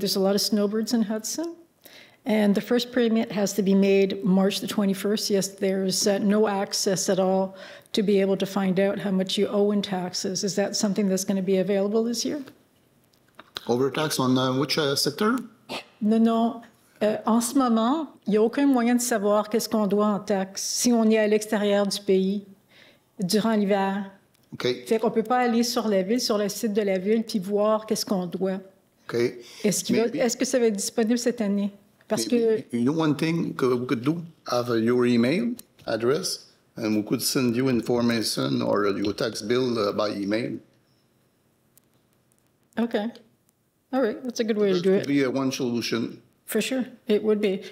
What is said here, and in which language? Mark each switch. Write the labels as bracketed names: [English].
[English] There's a lot of snowbirds in Hudson, and the first payment has to be made March the 21st. Yes, there's no access at all to be able to find out how much you owe in taxes. Is that something that's going to be available this year? Overtax on which sector? [French] Non. En ce moment, il n'y a aucun moyen de savoir qu'est-ce qu'on doit en taxes si on est à l'extérieur du pays durant l'hiver. [English] Okay. [French] Fait qu'on ne peut pas aller sur la ville, sur le site de la ville, puis voir qu'est-ce qu'on doit. [English] Okay. [French] Est-ce que ça va être disponible cette année? Parce que... [English] You know one thing we could do? Have your email address, and we could send you information or your tax bill by email. Okay. All right. That's a good way to do it. That would be one solution. For sure. It would be.